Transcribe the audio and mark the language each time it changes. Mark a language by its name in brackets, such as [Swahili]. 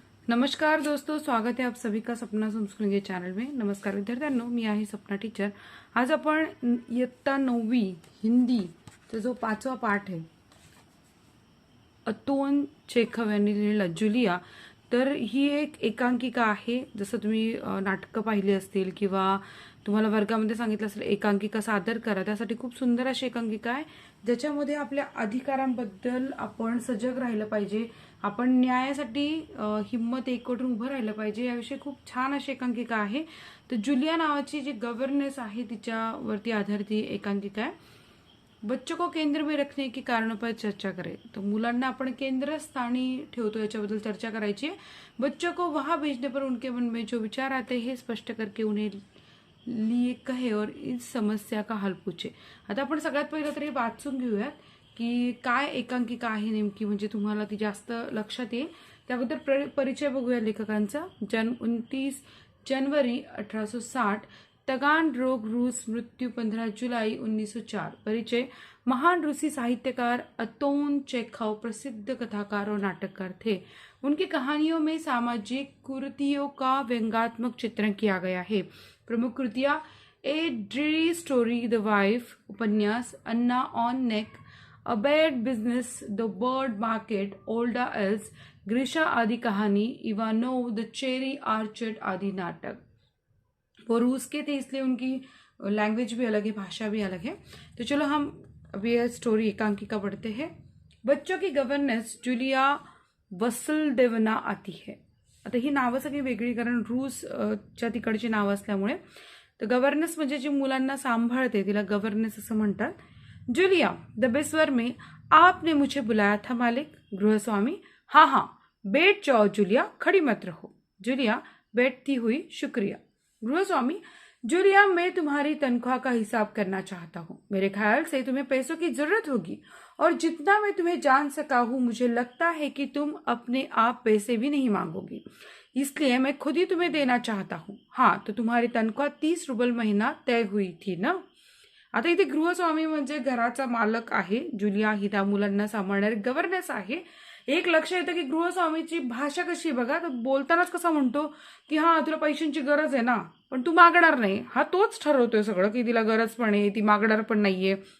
[Hindi] नमस्कार दोस्तों, स्वागत है आप सभी का सपना संस्कृत के चॅनल में। [Marathi] नमस्कार विद्यार्थ्यांनो, मी आहे सपना टीचर। आज आपण इयत्ता 9वी हिंदीचा जो 5वा पाठ आहे, अतोन चेखव यांनी लिहिलेला जुलिया, तर ही एक एकांकिका आहे। जसं तुम्ही नाटकं पाहिली असतील किंवा तुम्हाला वर्गामध्ये सांगितलं असेल एकांकिका सादर करा, त्यासाठी खूप सुंदर अशी एकांकिका आहे ज्याच्यामध्ये आपल्या अधिकारांबद्दल आपण सजग राहिलं पाहिजे, आपण न्यायासाठी हिम्मत एकवटून उभं राहिलं पाहिजे, याविषयी खूप छान अशी एकांकिका आहे। तर जुलिया नावाची जी गव्हर्नेस आहे तिच्यावरती आधारित ही एकांकिका आहे। [Hindi] बच्चों को केंद्र में रखने के कारणों पर चर्चा करें। [Marathi] तो मुलांना आपण केंद्रस्थानी ठेवतो याच्याबद्दल चर्चा करायची है। [Hindi] बच्चों को वहां भेजने पर उनके मन में जो विचार आते हैं स्पष्ट करके उन्हें लिए कहे और इस समस्या का हल पूछे। [Marathi] आता आपण सगळ्यात पहिलं तरी वाचून घेऊयात की काय एकांकिका आहे नेमकी, म्हणजे तुम्हाला ती जास्त लक्षात येईल। त्याबद्दल परिचय बघूया लेखकांचा। [Hindi] 29 जनवरी 1860, तगान रोग रूस, मृत्यू 15 जुलाई 1904। परिचय। महान रूसी साहित्यकार अतोन चेखव प्रसिद्ध कथाकार और नाटककार थे। उनकी कहानियों में सामाजिक कुरीतियों का व्यंग्यात्मक चित्रण किया गया है। प्रमुख कृतियां ए ड्री स्टोरी, द वाइफ, उपन्यास अन्ना on neck, a bad business, the bird market, ओल्डा else, ग्रीशा आदि कहानी, इवानोव, द चेरी आर्चर्ड आदि नाटक। वो रूस के थे इसलिए उनकी लैंग्वेज भी अलग है, भाषा भी अलग है। तो चलो हम अभी यह स्टोरी एकांकिका पढ़ते हैं। बच्चों की गवर्नेंस जुलिया वसलदेवना आती है। [Marathi] आता ही नावं सगळी वेगळी, कारण रूसच्या तिकडची नावं असल्यामुळे। तर गव्हर्नेस म्हणजे जी मुलांना सांभाळते तिला गव्हर्नेस असं म्हणतात। [Hindi] जुलिया, दबे स्वर में, आपने मुझे बुलाया था मालिक। गृहस्वामी, हाँ हाँ बैठ जाओ जुलिया, खड़ी मत रहो। जुलिया बैठती हुई, शुक्रिया। गृहस्वामी, जुलिया मैं तुम्हारी तनख्वाह का हिसाब करना चाहता हूँ। मेरे ख्याल से तुम्हें पैसों की जरूरत होगी और जितना मैं तुम्हें जान सका हूँ मुझे लगता है कि तुम अपने आप पैसे भी नहीं मांगोगी, इसलिए मैं खुद ही तुम्हें देना चाहता हूँ। हाँ, तो तुम्हारी तनख्वाह 30 रुपये महीना तय हुई थी ना। [Marathi] आता इथे गृहस्वामी म्हणजे घराचा मालक आहे, जुलिया ही त्या मुलांना सांभाळणारी गव्हर्नेस आहे। एक लक्ष येतं की गृहस्वामीची भाषा कशी बघा, तर बोलतानाच कसा म्हणतो की हा तुला पैशांची गरज आहे ना, पण तू मागणार नाही। हा तोच ठरवतोय सगळं की तिला गरज पण आहे, ती मागणार पण नाहीये।